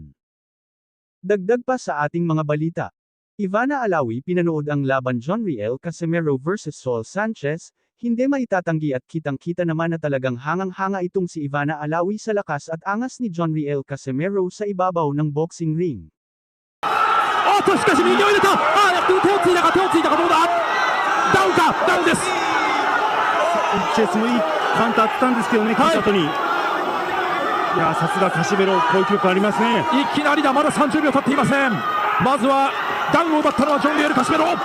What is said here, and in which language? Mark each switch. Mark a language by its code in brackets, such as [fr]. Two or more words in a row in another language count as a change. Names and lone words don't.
[tl] Dagdag pa sa ating mga balita. Ivana Alawi pinanood ang laban John Riel Casimero vs Saul Sanchez, hindi maitatanggi at kitang-kita naman na talagang hangang-hanga itong si Ivana Alawi sa lakas at angas ni John Riel Casimero sa ibabaw ng boxing ring. [ja] しかし右を入れた。手をついたかどうだ。ダウンか、ダウンです。チェスもいいカウンターあったんですけどね、勝った後に。いやさすがカシメロ、こういう記録ありますね。いきなりだ、まだ30秒経っていません。まずはダウンを奪ったのはジョン・リエル・カシメロ。